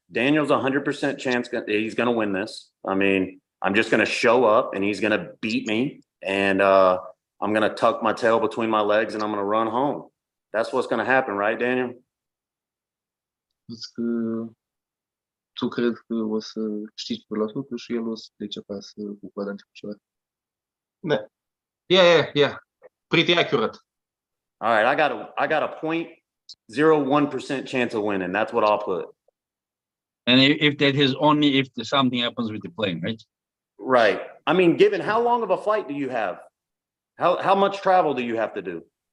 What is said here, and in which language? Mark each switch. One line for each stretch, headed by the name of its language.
English: Daniel's 100% chance he's going to win this. I mean, I'm just going to show up and he's going to beat me, and I'm going to tuck my tail between my legs and I'm going to run home. That's what's going to happen, right, Daniel?
Romanian: Tu cred că o să câștigi 100% și el o să plece acasă cu coada între picioare.
English: Yeah. Pretty accurate. All right, I got a 0.01% chance of winning. That's what I'll put. And if that is only if something happens with the plane, right? Right. I mean, given how long of a flight do you have? How much travel do you have to do?